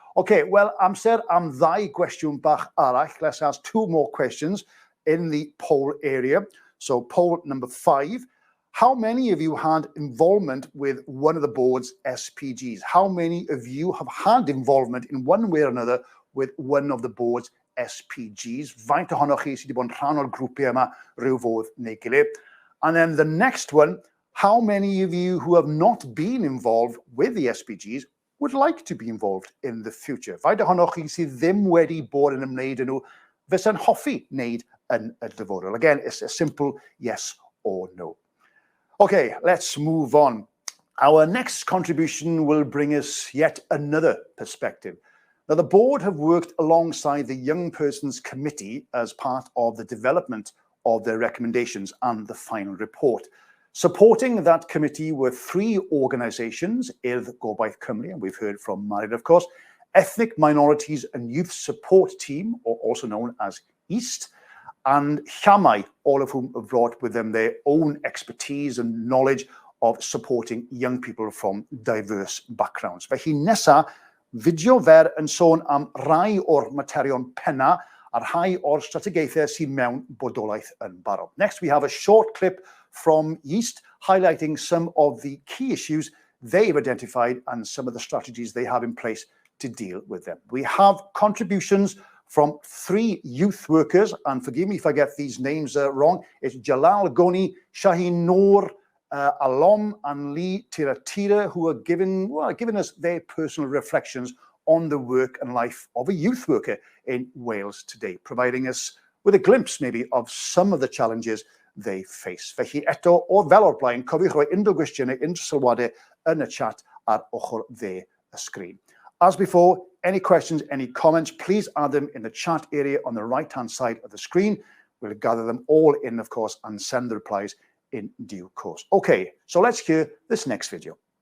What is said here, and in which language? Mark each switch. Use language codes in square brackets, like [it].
[en] Okay, well, [cy] amser am ddau gwestiwn bach arall. [en] Let's ask two more questions in the poll area. So poll number 5. How many of you had involvement with one of the board's SPGs? How many of you have had involvement in one way or another with one of the board's SPGs? [cy] Faint ohonoch chi sydd wedi bod yn rhan o'r grwpiau yma ryw fodd neu gilydd? [en] And then the next one, how many of you who have not been involved with the SPGs would like to be involved in the future? [cy] Faint ohonoch chi sydd ddim wedi bod yn ymwneud â nhw fysa'n hoffi wneud yn y dyfodol? [en] Again, it's a simple yes or no. Okay, let's move on. Our next contribution will bring us yet another perspective. Now, the board have worked alongside the Young Persons Committee as part of the development of their recommendations and the final report. Supporting that committee were 3 organisations, Urdd Gobaith Cymru, and we've heard from Marid, of course, Ethnic Minorities and Youth Support Team, or also known as EYST, and Llamai, all of whom have brought with them their own expertise and knowledge of supporting young people from diverse backgrounds. [cy] Felly nesa, fideo fer yn sôn am rai o'r materion penna a rhai o'r strategaethau sydd mewn bodolaeth yn barod. [en] Next, we have a short clip from EYST highlighting some of the key issues they've identified and some of the strategies they have in place to deal with them. We have contributions from 3 youth workers, and forgive me if I get these names wrong. It's Jalal Goni, Shaheen Noor, Alom, and Lee Tirartira, who are giving us their personal reflections on the work and life of a youth worker in Wales today, providing us with a glimpse maybe of some of the challenges they face. [cy] Felly eto, o fel o'r blaen, cofiwch roi unrhyw gwestiynau, unrhyw sylwadau yn y chat ar ochr dde y sgrin. [en] As before, Any questions, any comments, please add them in the chat area on the right-hand side of the screen. We'll gather them all in, of course, and send the replies in due course. Okay, so let's hear this next video.